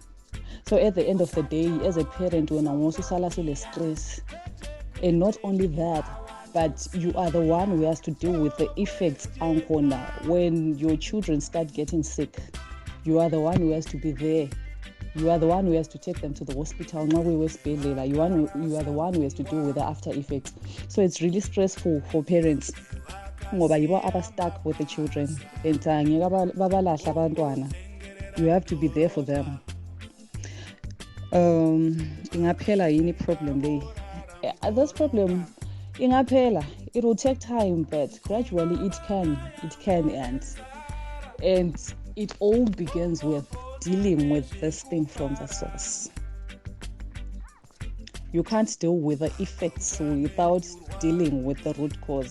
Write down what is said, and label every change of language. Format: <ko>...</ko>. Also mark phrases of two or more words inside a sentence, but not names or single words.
<en>So at the end of the day, as a parent, when I want to salasule stress, and not only that, but you are the one who has to deal with the effects when your children start getting sick. You are the one who has to be there. You are the one who has to take them to the hospital. You are the one who has to deal with the after effects. So it's really stressful for parents.</en> <nd>Ngoba yibo</nd> <en>stuck with the children. You have to be there for them.</en> <nd>Ingaphela yini problem le?</nd> <en>This problem, ingaphela, it will take time, but gradually it can end. And it all begins with dealing with this thing from the source. You can't deal with the effects without dealing with the root cause.</en>